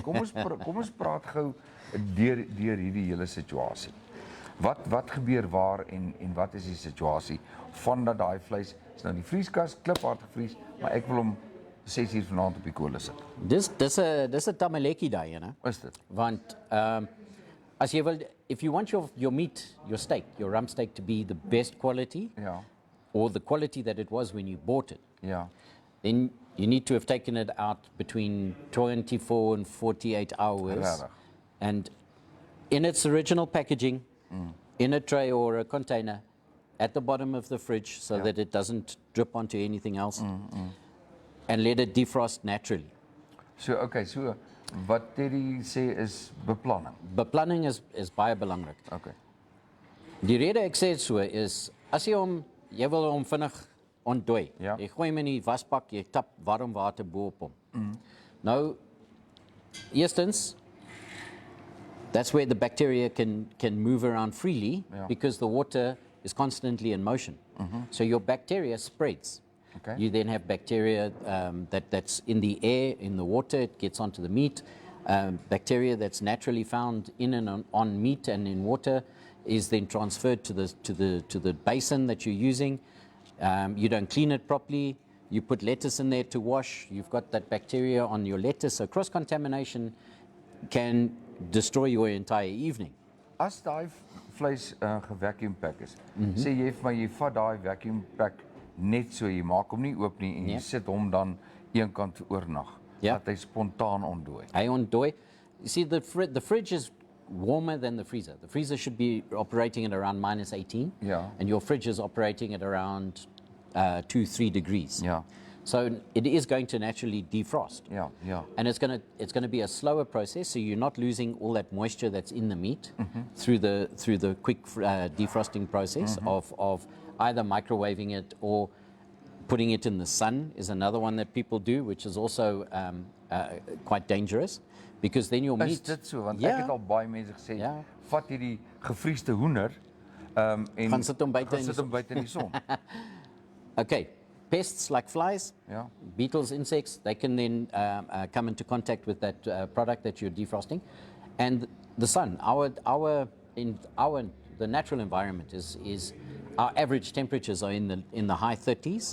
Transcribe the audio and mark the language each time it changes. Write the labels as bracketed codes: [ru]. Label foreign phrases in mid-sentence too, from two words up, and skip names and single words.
[af] Kom ons praat gou deur hierdie hele situasie. Wat gebeur waar en wat is die situasie vandat daai vleis is nou in die vrieskas kliphard gevries, maar ek wil hom 6:00 vanaand op die kolle sit. Dis 'n tamaleki daai, né? Is dit? Want as jy wil, [en] if you want your meat, your steak, your rump steak to be the best quality, or the quality that it was when you bought it, then you need to have taken it out between 24 and 48 hours. And in its original packaging, in a tray or a container, at the bottom of the fridge, so that it doesn't drip onto anything else, and let it defrost naturally. [af] So wat Terry sê is beplanning. Beplanning is baie belangrik. Okay. Die rede ek sê dit so is, as jy wil hom vinnig ontdooi. Jy gooi hom in die wasbak, jy tap warm water bo op hom. Nou, eerstens, [en] that's where the bacteria can move around freely, because the water is constantly in motion. So your bacteria spreads. Okay. You then have bacteria that's in the air, in the water, it gets onto the meat. Bacteria that's naturally found in and on meat and in water is then transferred to the basin that you're using. You don't clean it properly. You put lettuce in there to wash. You've got that bacteria on your lettuce. So cross-contamination can destroy your entire evening. [af] As daai vleis gevacuum pack is, sê jy vir my jy vat daai [en] vacuum pack [af] net so, jy maak hom nie oop nie en jy sit hom dan eenkant oornag. Dat hy spontaan ontdooi. Hy ontdooi. [en] You see, the fridge is warmer than the freezer. The freezer should be operating at around -18, and your fridge is operating at around 2-3 degrees. So it is going to naturally defrost. And it's going to be a slower process, so you're not losing all that moisture that's in the meat through the quick defrosting process of either microwaving it or putting it in the sun is another one that people do, which is also quite dangerous, because then your meat... [af] Is dit so? Want ek het al baie mense gesê, vat hierdie gevriesde hoender en gaan sit hom buite in die son. [en] Okay, pests like flies, beetles, insects, they can then come into contact with that product that you're defrosting. And the sun, the natural environment is our average temperatures are in the high 30s,